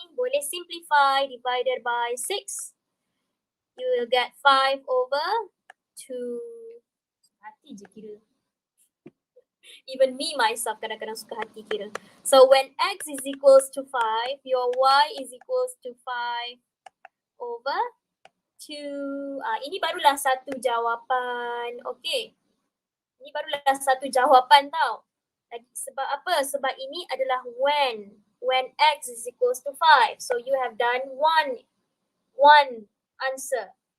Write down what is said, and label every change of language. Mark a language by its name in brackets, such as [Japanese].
[English] Boleh simplify divided by 6. You will get 5 over 2. [Malay] Suka hati je kira. [English] Even me myself [Malay] kadang-kadang suka hati kira. [English] So when x is equals to 5, your y is equals to 5 over 2. [Malay] Ini barulah satu jawapan. Okay. Ini barulah satu jawapan tau. Sebab apa? Sebab ini adalah when x is equals to 5. So you have done one answer.